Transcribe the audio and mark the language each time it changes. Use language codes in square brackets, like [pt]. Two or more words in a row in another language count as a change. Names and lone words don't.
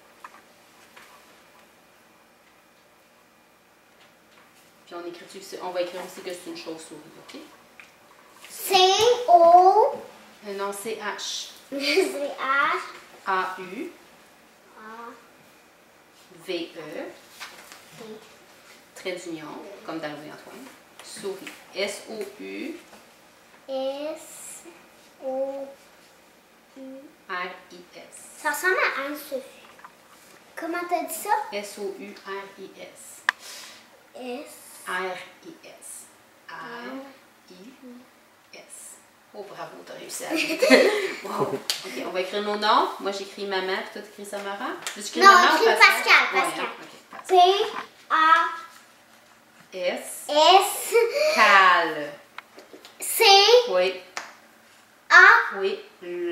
[fr] Puis on écrit dessus, on va écrire aussi que c'est une chauve-souris, OK? C-O... Non, c'est H. C-H... A-U. A... V-E. Trait d'union, comme dans Louis-Antoine. Souris. S-O-U. S-O-U... R-I-S. Ça ressemble à Anne-Sophie. Comment t'as dit ça? S-O-U-R-I-S. S... R-I-S. R-I-S. Oh, bravo, t'as réussi à dire. Wow. OK, on va écrire nos noms. Moi, j'écris maman, puis toi, t'écris Samara. J'écris Non, maman ou écris Pascal, Ouais, Pascal. hein? OK, Pascal. P-A-S... S. Cal. C-A... Oui. Oui. Le.